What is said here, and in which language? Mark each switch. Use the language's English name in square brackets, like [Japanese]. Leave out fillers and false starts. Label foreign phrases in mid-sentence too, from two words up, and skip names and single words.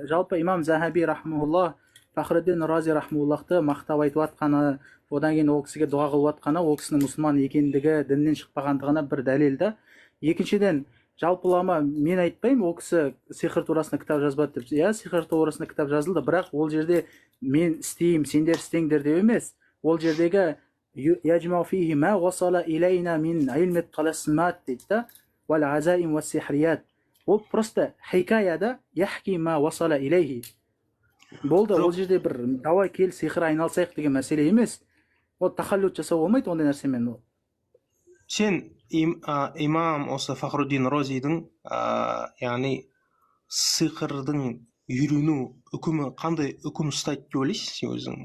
[Kazakh] Жалпы имам Захаби рахмаулла Фахриддин Рази рахмауллахты мақтап айтып жатқаны, одан кейін ол кісіге дұға қылып жатқаны, ол кісінің мұсылман екендігі, діннен шықпағандығына бір дәлел да. Екіншіден, жалпылама мен айтпаймын, ол кісі сиқыр турасында кітап жазбады деп. Иә, сиқыр турасында кітап жазылды, бірақ ол жерде мен істеймін, сендер істеңдер деп емес. Ол жердегі [Arabic] يجمع فيه ما وصل إلينا من علم الطلسمات [Kazakh] дейді да, [Arabic] والعزائم والسحريات. [Kazakh] Ол просто хикаяда [Arabic] يحكي ما وصل إليه. [Kazakh] Болды, ол жерде бір давай кел сиқыр айналсайық деген мәселе емес. Ол тахаллют жасау болмайды ондай нәрсемен. Сен имам осы Фахруддин Розидің яғни сиқырдың үйрену үкімі қандай үкім ұстайды деп ойлайсың сен өзің?